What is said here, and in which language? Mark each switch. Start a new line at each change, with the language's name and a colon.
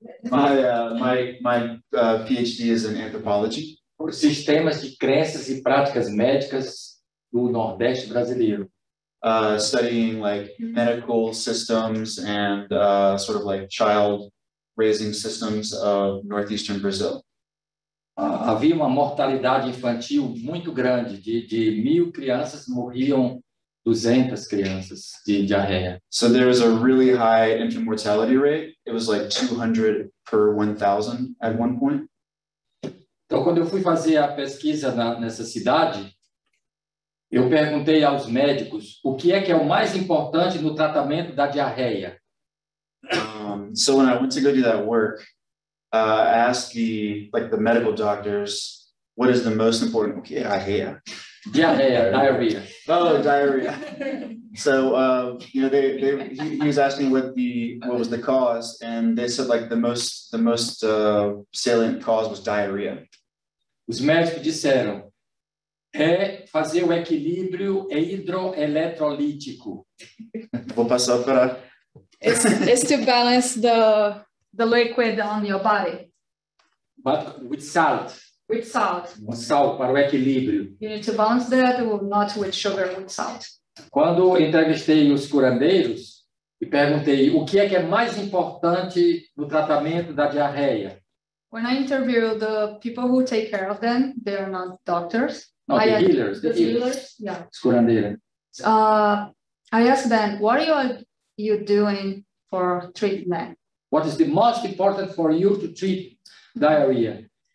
English: My PhD is in anthropology.
Portuguese: Por sistemas de crenças e práticas médicas do Nordeste brasileiro.
English: Studying like medical systems and sort of like child raising systems of Northeastern Brazil.
Portuguese: Havia uma mortalidade infantil muito grande, de 1.000 crianças morriam 200 crianças de diarreia.
English: So there was a really high infant mortality rate. It was like 200 per 1,000 at one point.
Portuguese: Então, quando eu fui fazer a pesquisa nessa cidade, eu perguntei aos médicos o que é o mais importante no tratamento da diarreia.
English: So when I went to go do that work, I asked the medical doctors, what is the most important? Okay, diarrhea. Diarrhea. Oh, diarrhea. So he was asking what was the cause, and they said like the most salient cause was diarrhea.
Portuguese: Os médicos disseram fazer o equilíbrio hidroeletrolítico. Vou passar para.
English: It's to balance the liquid on your body. But with salt. With salt.
Portuguese: Com sal para o equilíbrio.
English: You need to balance that, not with sugar, with salt.
Portuguese: Quando entrevistei os curandeiros e perguntei o que é mais importante no tratamento da diarreia.
English: When I interview the people who take care of them, they are not doctors. No, the healers. The healers, yeah.
Portuguese: Os curandeiros.
English: I asked them, what are you doing for treatment? What is the most important for you to treat diarrhea?